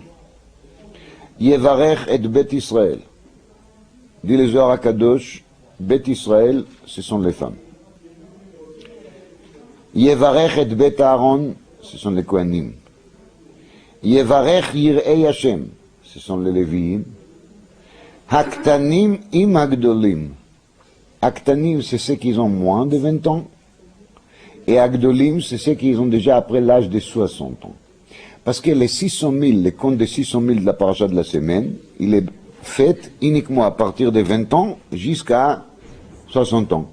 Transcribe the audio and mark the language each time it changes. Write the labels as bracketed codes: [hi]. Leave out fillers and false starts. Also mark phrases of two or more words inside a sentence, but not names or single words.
[he] יברך את בית ישראל. [fr] Dit les Zohar HaKadosh, [he] בית ישראל, [fr] ce sont les femmes. [he] יברך את בית אהרן, [fr] ce sont les [he] Kohanim. יברך יראי השם, [fr] ce sont les Léviim. [he] הקטנים עם הגדולים. Haktanim, [fr] c'est ceux qui ont moins de 20 ans. Et Agdolim, c'est ceux qui ont déjà après l'âge de 60 ans. Parce que les 600 000, les comptes des 600 000 de la paracha de la semaine, il est fait uniquement à partir de 20 ans jusqu'à 60 ans.